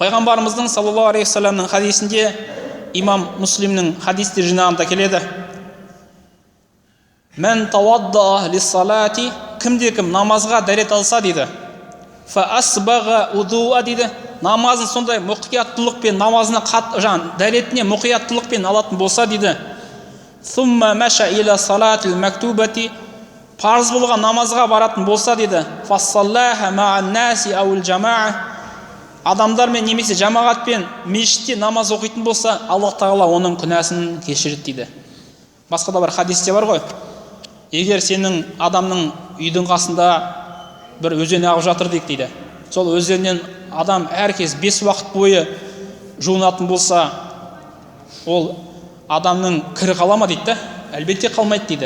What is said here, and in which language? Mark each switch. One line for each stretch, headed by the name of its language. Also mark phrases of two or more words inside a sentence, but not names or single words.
Kazakh: Пайғамбарымыздың
Arabic: صلى الله عليه وسلم
Kazakh: хадисінде, имам Муслимнің хадистер жинағында келеді:
Arabic: "من توضأ للصلاة",
Kazakh: кімде-кім намазға дәрет алса дейді,
Arabic: "فأسبغ الوضوء",
Kazakh: дейді, намазын сондай мұқияттылықпен, намазына дәретіне мұқияттылықпен алатын болса дейді,
Arabic: "ثم مشى إلى الصلاة المكتوبة",
Kazakh: парыз болған намазға баратын болса дейді,
Arabic: "فصلاها مع الناس أو الجماعة",
Kazakh: адамдармен немесе жамағатпен мешітте намаз оқитын болса, Аллах тағала оның күнәсін кешіреді дейді. Басқа да бір хадисте бар ғой: егер сенің адамның үйдің қасында бір өзен ағып жатыр дейді, сол өзеннен адам әркез 5 уақыт бойы жуынатын болса, ол адамның кірі қала ма дейді, әлбетте қалмайды дейді.